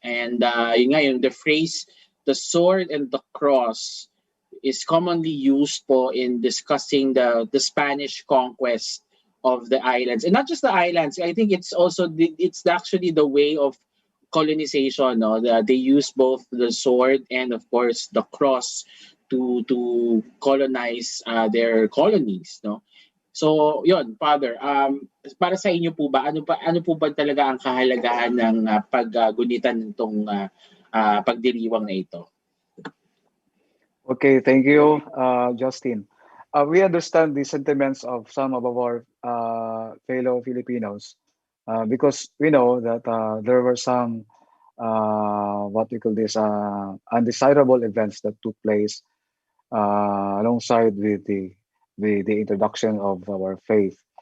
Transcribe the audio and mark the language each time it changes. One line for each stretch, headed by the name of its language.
English: And the phrase the sword and the cross is commonly used po in discussing the Spanish conquest of the islands, and not just the islands. I think it's also it's actually the way of colonization, no? They use both the sword and of course the cross to colonize their colonies, no?
Filipino: So, yon, Father, para sa inyo po ba, ano po ba talaga ang kahalagahan ng paggunitan nitong pagdiriwang na ito?
English: Okay, thank you, Justin. We understand the sentiments of some of our fellow Filipinos because we know that there were some what we call this undesirable events that took place alongside with the introduction of our faith.